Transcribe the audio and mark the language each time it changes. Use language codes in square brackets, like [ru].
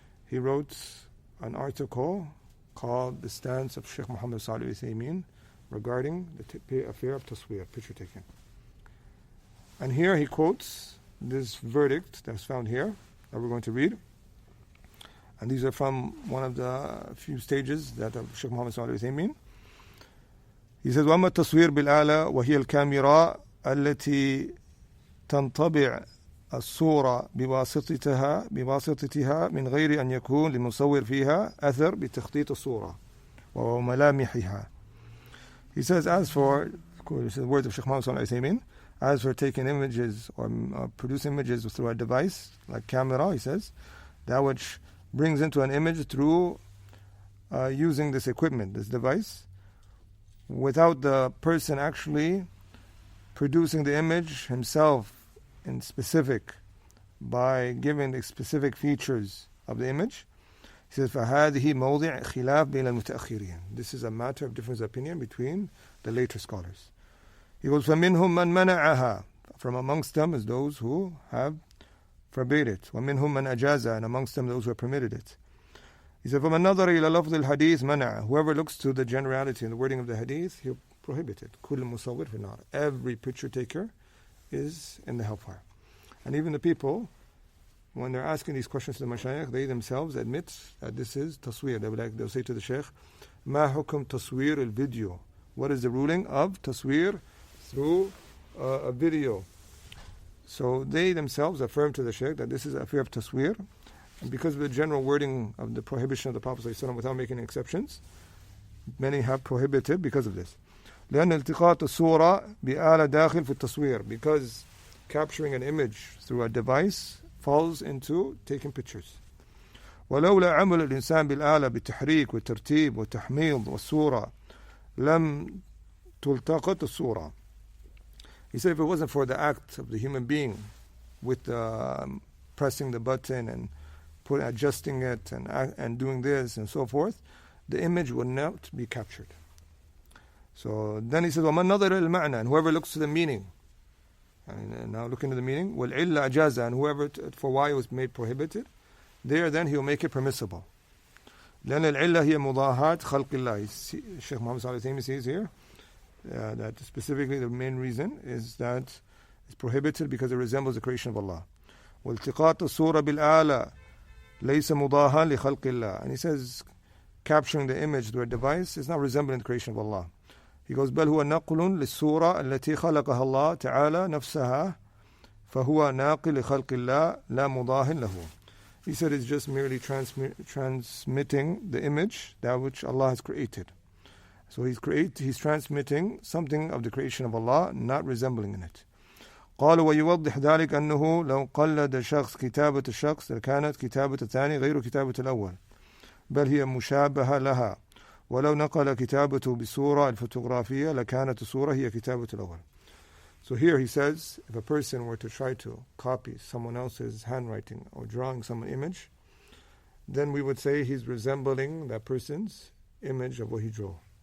[en] He wrote an article called The Stance of Shaykh Muhammad Salih al-Uthaymeen regarding the affair of taswir, picture taking. And here he quotes this verdict that's found here that we're going to read. And these are from one of the few stages that of Shaykh Muhammad Salih al-Uthaymeen. He says, [ar] وَأَمَّا التصوير بالآلة وهي الكاميرا التي تنطبع الصورة بواسطتها من غير أن يكون للمصور فيها أثر بتخطيط الصورة وملامحها. [en] He says, as for, this is the words of Shaykh Muhammad Salih al-Uthaymeen, as for taking images or producing images through a device like camera, he says, that which brings into an image through using this equipment, this device, without the person actually producing the image himself in specific by giving the specific features of the image. He says, [ar] فَهَذِهِ مَوْضِعْ خِلَافٍ بَيْنَ الْمُتَأَخِّرِينَ. [en] This is a matter of difference of opinion between the later scholars. He goes, [ar] فَمِنْهُمْ مَنْ مَنَعَهَا. [en] From amongst them is those who have forbade it. [ar] وَمِنْهُمْ مَنْ أَجَازَ. [en] And amongst them those who have permitted it. He said, [ar] فَمَنْ نَظَرَ إِلَى لَفْظِ الْحَدِيثِ مَنَعَ. [en] Whoever looks to the generality and the wording of the hadith, he'll prohibit it. [ar] كُلُّ مُصَوِّرْ فِي النَّارِ. [en] Every picture taker is in the hellfire. And even the people, when they're asking these questions to the mashayikh, they themselves admit that this is taswir. They'll say to the shaykh, [ar] مَا حُكُمْ تَصْوِيرِ الْفِيديو. [en] What is the ruling of taswir through a video? So they themselves affirm to the shaykh that this is an affair of taswir. And because of the general wording of the prohibition of the Prophet ﷺ without making exceptions, many have prohibited because of this. [ar] لأن التقاط الصورة بآلة داخل في التصوير. [en] Because capturing an image through a device falls into taking pictures. [ar] ولولا عمل الإنسان بالآلة بالتحريك والترتيب والتحميض والصورة لم تلتقط الصورة. [en] He said if it wasn't for the act of the human being with pressing the button and adjusting it and doing this and so forth, the image would not be captured. So then he says, [ar] وَمَنْ نَظَرَ الْمَعْنَى. [en] And whoever looks to the meaning, And now look into the meaning. [ar] وَالْعِلَّ أَجَازَ, [en] and whoever for why it was made prohibited, there then he will make it permissible. [ar] لأن العلة هي مضاهاة خلق الله. [en] Shaykh Muhammad Salih Uthaymeen says here that specifically the main reason is that it's prohibited because it resembles the creation of Allah. [ar] والتقاط الصورة بالآلة ليس مضاهاة لخلق الله. [en] And he says capturing the image through a device is not resembling the creation of Allah. He goes [ar] بل هو نقل للصورة التي خلقها الله تعالى نفسها فهو ناقل لخلق الله لا مضاه له. [en] He said it's just merely transmitting the image, that which Allah has created. So he's transmitting something of the creation of Allah, not resembling in it. [ar] قال ويوضح ذلك أنه لو قلد شخص كتابة الشخص لكانت كتابة الثاني غير كتابة الأول بل هي مشابهة لها ولو نقل كتابته بصورة الفوتوغرافية لكانت الصورة هي كتابة الأول. [en] So here he says, if a person were to try to copy someone else's handwriting or drawing some image, then we would say he's resembling that person's image of what he drew.